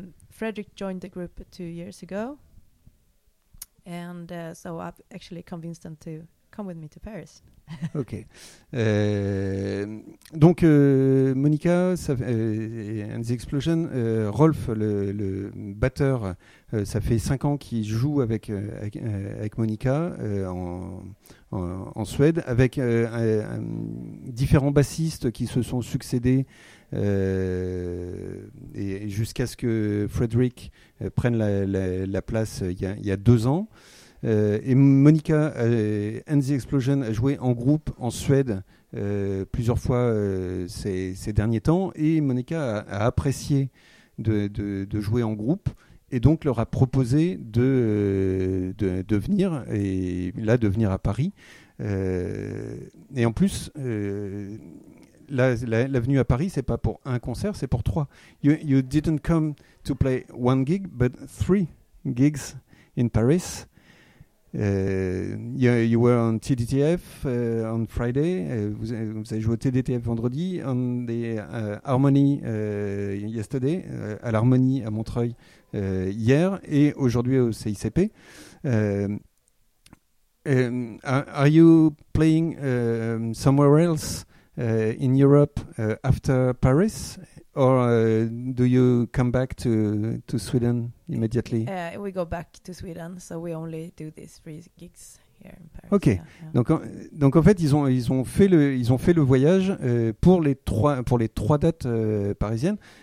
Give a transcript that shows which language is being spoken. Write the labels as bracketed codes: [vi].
[en] Frederick joined the group 2 years ago, and so I've actually convinced them to come with me to Paris. Ok. [fr] Donc Monica, and the Explosion, Rolf, le batteur, ça fait 5 ans qu'il joue avec Monica en Suède, avec différents bassistes qui se sont succédés et jusqu'à ce que Frederick prenne la place il y a 2 ans. Et Monica and the Explosion a joué en groupe en Suède plusieurs fois ces derniers temps. Et Monica a apprécié de jouer en groupe et donc leur a proposé de venir et là de venir à Paris. Et en plus, la venue à Paris, c'est pas pour un concert, c'est pour trois. [en] You didn't come to play one gig, but three gigs in Paris. You were on TDTF on Friday. [fr] Vous avez joué au TDTF vendredi, [en] on the Harmony yesterday, [fr] à l'Harmonie à Montreuil hier et aujourd'hui au CICP. [en] Are you playing somewhere else in Europe after Paris, or do you come back to Sweden immediately? We go back to Sweden, so we only do these 3 gigs here in Paris. [fr] Ok, donc en fait ils ont fait le voyage pour les trois dates parisiennes.